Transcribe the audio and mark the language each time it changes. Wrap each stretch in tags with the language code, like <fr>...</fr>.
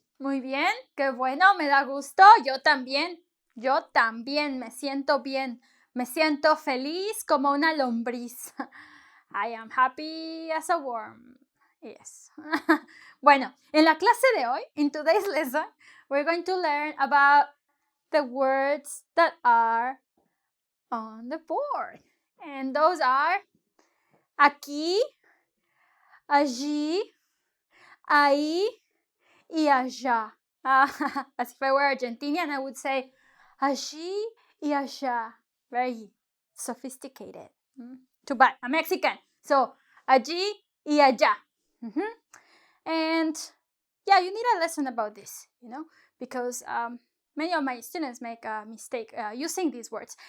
<es>Muy bien, qué bueno, me da gusto. Yo también me siento bien. Me siento feliz como una lombriz.</es> <en>I am happy as a worm. Yes.</en> <es>Bueno, en la clase de hoy,</es> <en>in today's lesson, we're going to learn about the words that are on the board. And those are</en> <es>aquí, allí, ahí, y allá.</es> <en>As if I were Argentinian, I would say allí y allá. Very sophisticated. Too bad, I'm Mexican. So, allí y allá. And yeah, you need a lesson about this, because many of my students make a mistake using these words.</en>